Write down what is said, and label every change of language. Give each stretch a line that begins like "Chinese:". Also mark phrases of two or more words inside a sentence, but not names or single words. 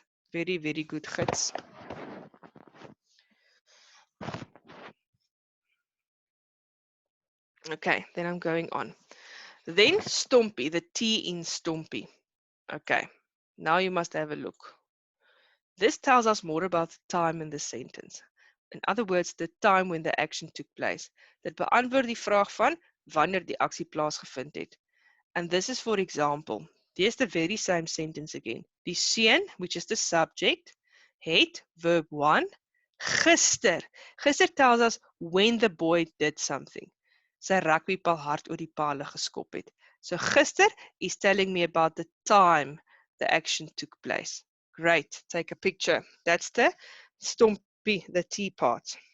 English: Very, very good gids. Okay, then I'm going on. Then STOMPI, the T in STOMPI. Okay, now you must have a look. This tells us more about the time in the sentence. In other words, the time when the action took place.
Afrikaans: Dit beantwoord die vraag van wanneer die aksie plaasgevind het.
English: And this is, for example, here's the very same sentence again.
Afrikaans: Die seun,
English: which is the subject, het, verb 1, gister. Gister tells us when the boy did something.
Afrikaans: Sy rugbybal hard oor die pale geskop het.
English: So gister is telling me about the time the action took place. Great, take a picture. That's the STOMPI, the T part.